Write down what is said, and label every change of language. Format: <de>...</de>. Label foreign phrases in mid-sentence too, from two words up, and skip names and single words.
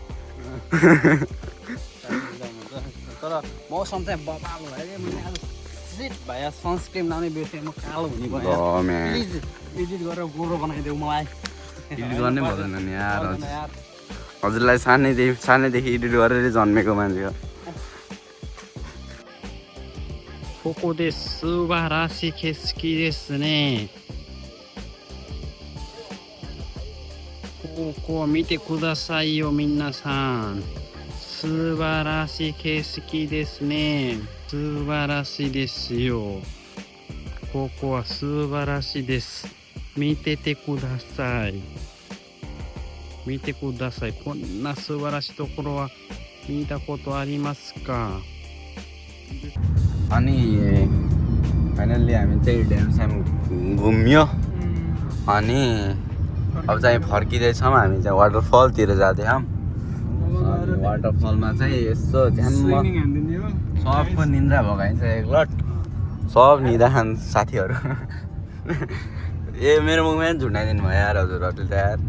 <ne>तर मौसम चाहिँ बबाल भयो मैले आज सिट भाइ सनस्क्रिन लाउने बिर्सेँ म कालो हुने भयो प्लिज एडिट गरेर गोरो बनाइदेऊ मलाई एडिट गर्नै पर्दैन नि यार हजुरलाई सानैदेखि एडिट गरेर जन्मेको मान्छे हो</ne> <ja>ここで素晴らしい景色ですねここを見てくださいよ皆さん。素晴らしい景色ですね。素晴らしいですよ。ここは素晴らしいです。見ててください。見てください。こんな素晴らしいところは見たことありますか?</ja> <ne>अनि फाइनल्ली हामी चाहिँ ड्यामस्याम घुम्यो अनि अब चाहिँ फर्किँदैछौँ हामी चाहिँ वाटरफलतिर जाँदैछौँ अनि वाटरफलमा चाहिँ यसो झ्याम्म सबको निन्द्रा भगाइन्छ एकलट सब निदा खान साथीहरू ए मेरो मुखमा झुन्डाइदिनु भयो यार हजुरहरूले त यार</ne>